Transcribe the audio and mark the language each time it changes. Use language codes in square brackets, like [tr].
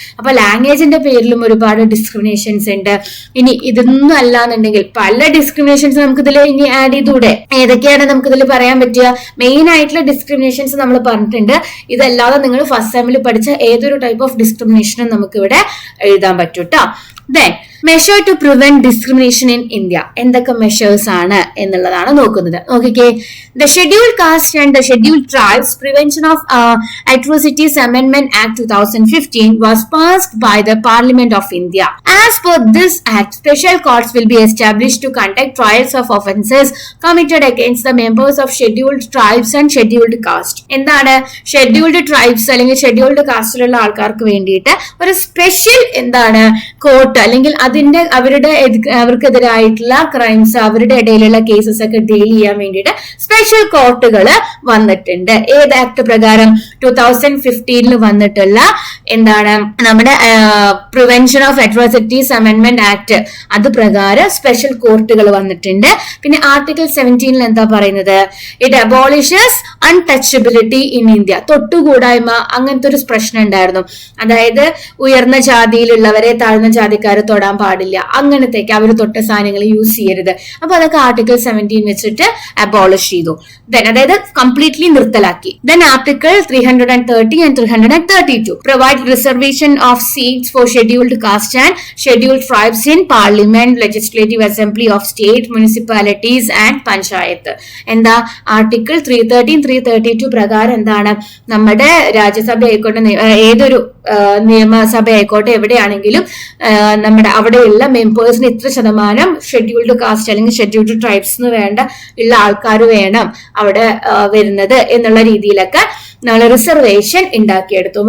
[ml] അപ്പൊ ലാംഗ്വേജിന്റെ പേരിലും ഒരുപാട് ഡിസ്ക്രിമിനേഷൻസ് ഉണ്ട്. ഇനി ഇതൊന്നും അല്ലാന്നുണ്ടെങ്കിൽ പല ഡിസ്ക്രിമിനേഷൻസ് നമുക്ക് ഇതിൽ ഇനി ആഡ് ചെയ്തൂടെ? ഏതൊക്കെയാണ് നമുക്ക് ഇതിൽ പറയാൻ പറ്റുക? മെയിൻ ആയിട്ടുള്ള ഡിസ്ക്രിമിനേഷൻസ് നമ്മൾ പറഞ്ഞിട്ടുണ്ട്. ഇതല്ലാതെ നിങ്ങൾ ഫസ്റ്റ് സെമ്മിൽ പഠിച്ച ഏതൊരു ടൈപ്പ് ഓഫ് ഡിസ്ക്രിമിനേഷനും നമുക്ക് ഇവിടെ എഴുതാൻ പറ്റും ട്ടോ. [en] Then measure to prevent discrimination in India. [ml] എന്തൊക്കെ മെഷേഴ്സ് ആണ് എന്നുള്ളതാണ് നോക്കുന്നത്. നോക്കിക്കേ, [en] the Scheduled Caste and the Scheduled Tribes Prevention of Atrocities Amendment Act 2015 was passed by the Parliament of India. As per this act, special courts will be established to conduct trials of offences committed against the members of Scheduled Tribes and Scheduled Caste. [ml] എന്താണ് scheduled tribes അല്ലെങ്കിൽ scheduled കാസ്റ്റിലുള്ള ആൾക്കാർക്ക് വേണ്ടിയിട്ട് ഒരു special എന്താണ് court അല്ലെങ്കിൽ അതിന്റെ അവർക്കെതിരായിട്ടുള്ള crimes, അവരുടെ ഇടയിലുള്ള കേസസ് ഒക്കെ ഡീൽ ചെയ്യാൻ വേണ്ടിയിട്ട് സ്പെഷ്യൽ കോർട്ടുകൾ വന്നിട്ടുണ്ട്. ഏത് ആക്ട് പ്രകാരം? 2015 വന്നിട്ടുള്ള എന്താണ് നമ്മുടെ prevention of atrocities amendment act, അത് പ്രകാരം സ്പെഷ്യൽ കോർട്ടുകൾ വന്നിട്ടുണ്ട്. പിന്നെ ആർട്ടിക്കിൾ 17 എന്താ പറയുന്നത്? [en] It abolishes untouchability in India. [ml] തൊട്ടുകൂടായ്മ അങ്ങനത്തെ ഒരു പ്രശ്നം ഉണ്ടായിരുന്നു. അതായത് ഉയർന്ന ജാതിയിലുള്ളവരെ താഴ്ന്ന ജാതിക്കാർ തൊടാൻ പാടില്ല, അങ്ങനത്തേക്ക് അവർ തൊട്ട സാധനങ്ങൾ യൂസ് ചെയ്യരുത്. അപ്പൊ അതൊക്കെ ആർട്ടിക്കിൾ 17 വെച്ചിട്ട് അബോളിഷ് ചെയ്തു. അതായത് കംപ്ലീറ്റ്ലി നിർത്തലാക്കി. [en] Then Article 330 and 332 provide reservation of seats for scheduled caste and scheduled tribes in Parliament, Legislative Assembly of State, Municipalities and Panchayat. [ml] എന്താ ആർട്ടിക്കിൾ 313, 332 പ്രകാരം എന്താണ്, നമ്മുടെ രാജ്യസഭ ആയിക്കോട്ടെ ഏതൊരു നിയമസഭ ആയിക്കോട്ടെ എവിടെയാണെങ്കിലും നമ്മുടെ അവിടെയുള്ള മെമ്പേഴ്സിന് ഇത്ര ശതമാനം ഷെഡ്യൂൾഡ് കാസ്റ്റ് അല്ലെങ്കിൽ ഷെഡ്യൂൾഡ് ട്രൈബ്സിന് വേണ്ട ഉള്ള ആൾക്കാർ വേണം അവിടെ വരുന്നത് എന്നുള്ള രീതിയിലൊക്കെ നമ്മൾ റിസർവേഷൻ ഉണ്ടാക്കിയെടുത്തു.